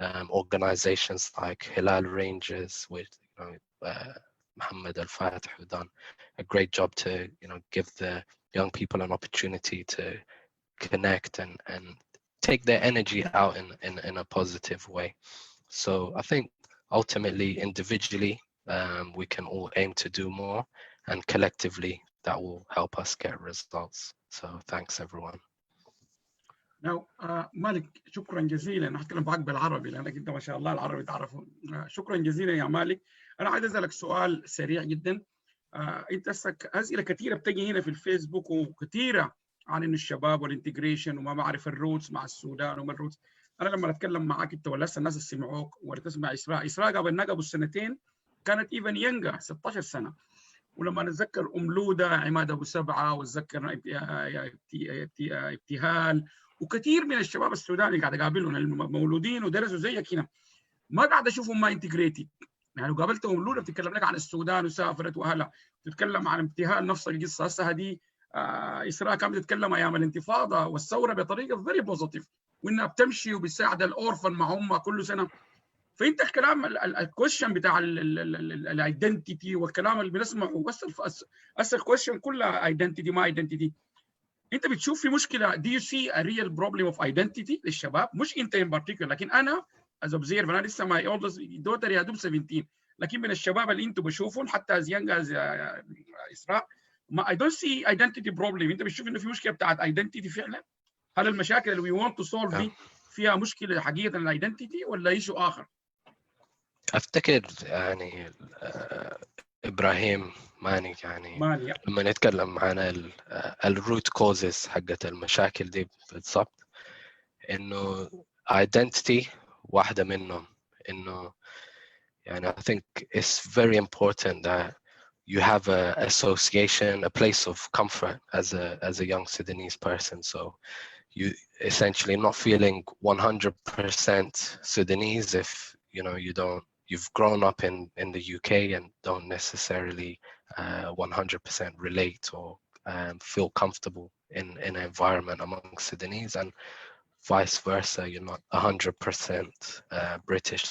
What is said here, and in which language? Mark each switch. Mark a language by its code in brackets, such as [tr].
[en] Organizations like Hilal Rangers with Mohammed Al-Fatih, who done a great job to give the young people an opportunity to connect and take their energy out in a positive way. So I think ultimately, individually, we can all aim to do more, and collectively that will help us get results. So thanks everyone. [ar] Now, مالك شكرا جزيلا. أنا هتكلم معاك بالعربي لأنك أنت ما شاء الله العربي تعرفه. شكرا جزيلا يا مالك. أنا عايز أسألك سؤال سريع جدا. أنت أسئلة كثيرة بتجي هنا في الفيسبوك وكثيرة عن إنه الشباب والانتجريشن وما بعرف الروتس مع السودان وما الروتس. أنا لما أتكلم معاك أنت ولا الناس اللي سمعوك ولا تسمع إسراء قبل قبل السنتين كانت إيفن ينجا 16 سنة. ولما نتذكر لودة عماد أبو سبعة وتذكر ابتهال وكثير من الشباب السوداني قاعد اقابلهم المولودين ودرسوا زيك هنا ما قاعد اشوفهم ما انتجريتد. يعني لو قابلتهم لولا بتتكلم لك عن السودان وسافرت واهلها، تتكلم عن ابتهال نفس القصه. هسه هذه اسراء كانت بتتكلم ايام الانتفاضه والثوره بطريقه فيري بوزيتيف، وانها بتمشي وبتساعد الاورفن مع امها كل سنه. فانت الكلام الكويشن بتاع الايدنتيتي والكلام اللي بنسمعه بس الكويشن كلها ايدنتيتي ما ايدنتيتي. انت بتشوف في مشكله [en] do you see a real problem of identity [ar] للشباب؟ مش انت [en] in particular، [ar] لكن انا [en] as observer [ar] انا لسه [en] my oldest daughter [ar] يا دوب 17، لكن من الشباب اللي انتم بشوفهم حتى [en] as young as Isra I don't see identity problem. [ar] انت بتشوف انه في مشكله بتاعت identity فعلا؟ هل المشاكل اللي [en] we want to solve [ar] دي فيها مشكله حقيقه الايدنتيتي ولا ايشو اخر؟ افتكر يعني ابراهيم ماني يعني لما نتكلم عن الروت كوزز حقت المشاكل دي بالضبط، انه identity واحدة منهم. انه يعني [en] I think it's very important that you have a association, a place of comfort as a young Sudanese person. So you essentially not feeling 100% Sudanese if you've grown up in the UK and don't necessarily 100% relate or feel comfortable in an environment among Sudanese, and vice versa, you're not 100% British.